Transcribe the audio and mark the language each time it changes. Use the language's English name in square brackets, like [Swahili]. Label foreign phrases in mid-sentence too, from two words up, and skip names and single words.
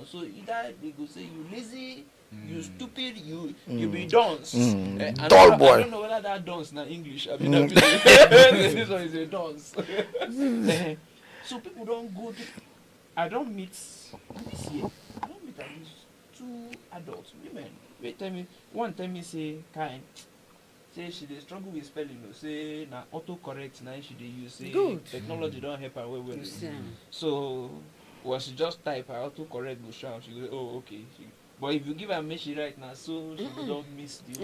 [Nigerian Pidgin] So either they go say you lazy, you stupid, you be dunce. Dull boy. I don't know whether that dunce na English. I mean this one is a dunce. So people don't go to, I don't meet this year. I don't meet at least 2 adults, women. One tell me say kind. Say she dey struggle with spelling. Say na autocorrect na she dey use. Say good. Technology don't help her well. So when she just type her autocorrect go show. She go say, oh okay. But if you give her message right now, so she don't miss the whole